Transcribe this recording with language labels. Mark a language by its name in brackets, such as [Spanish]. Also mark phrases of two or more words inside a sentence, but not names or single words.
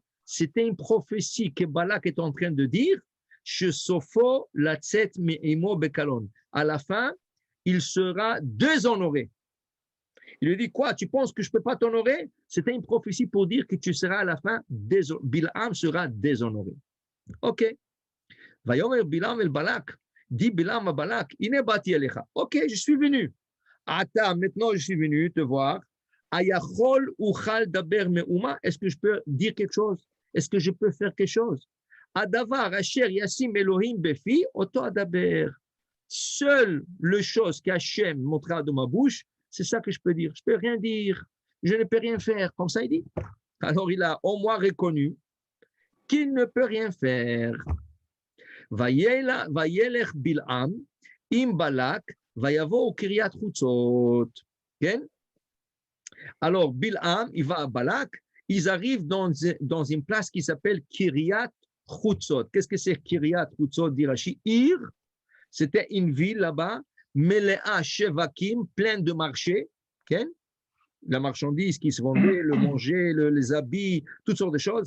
[French] C'était une prophétie que Balak est en train de dire. À la fin, il sera déshonoré. Il lui dit quoi? Tu penses que je ne peux pas t'honorer? C'était une prophétie pour dire que tu seras à la fin déshonoré. Bil'am sera déshonoré. [Hebrew] Ok. ויאמר בלעם אל בלק. [French] Dit Bilam à Balak, [Hebrew] הנה באתי אליך. [French] Ok, je suis venu. Ata, maintenant je suis venu te voir. [Hebrew] היכול אוכל דבר מאומה. [French] Est-ce que je peux dire quelque chose? Est-ce que je peux faire quelque chose? [Hebrew] הדבר אשר ישים אלהים בפי אתו אדבר. [French] Seule le chose qu'Hachem montrera de ma bouche, c'est ça que je peux dire. Je ne peux rien dire. Je ne peux rien faire. Comme ça, il dit. Alors, il a au moins reconnu qu'il ne peut rien faire. [Hebrew] וילך בלעם עם בלק ויבא קרית חצות. [French] Alors, Bil'am, il va à Balak. Ils arrivent dans une place qui s'appelle Kiryat Chutzot. Qu'est-ce que c'est Kiryat Chutzot, dit Rashi? Ir, c'était une ville là-bas, [Hebrew] מלאה שווקים, [French] pleine de marchés, la marchandise qui se vendait, le manger, les habits, toutes sortes de choses.